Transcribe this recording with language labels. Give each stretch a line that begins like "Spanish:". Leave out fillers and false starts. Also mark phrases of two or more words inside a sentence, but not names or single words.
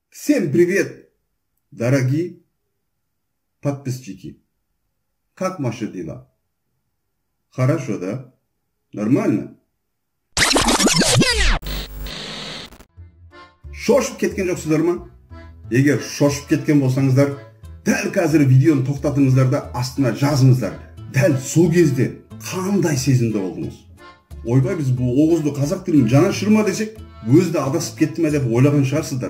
Russian: Всем привет, дорогие подписчики. Как ваши дела? Хорошо, да? Нормально?
Kazakh: Шошып кеткен жоқсыздар ма? Егер шошып кеткен болсаңыздар, дәл қазір видеоны тоқтатыңыздар да астына жазыңыздар. Дәл сол кезде қандай сезімде болдыңыз? Ойбай, біз бұл Оғызды қазақ тілін жана шырма десек, өзі де адасып кетті ме деп ойлаған шығарсыздар.